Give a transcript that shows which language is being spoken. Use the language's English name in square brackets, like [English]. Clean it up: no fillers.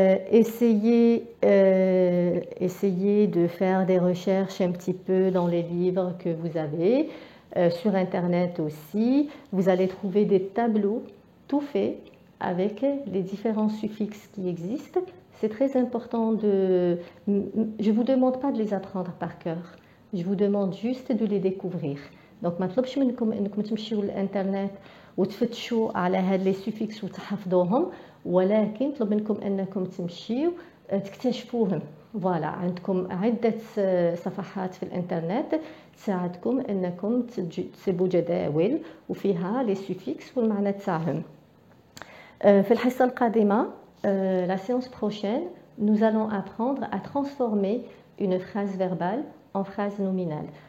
[French] Essayez de faire des recherches un petit peu dans les livres que vous avez, sur Internet aussi. Vous allez trouver des tableaux tout faits avec les différents suffixes qui existent. C'est très important de... Je ne vous demande pas de les apprendre par cœur. Je vous demande juste de les découvrir. [Arabic] Donc, ما طلبش منكم انكم تمشيوا للانترنت وتفتشوا على هاد لي سوفيكس وتحفظوهم، ولكن طلب منكم انكم تمشيوا تكتشفوهم. فوالا، عندكم عدة صفحات في الانترنت تساعدكم انكم تسيبوا جداول وفيها لي سوفيكس والمعنى تاعهم. في الحصة القادمة [French] la séance prochaine, nous allons apprendre à transformer une phrase verbale en phrase nominale.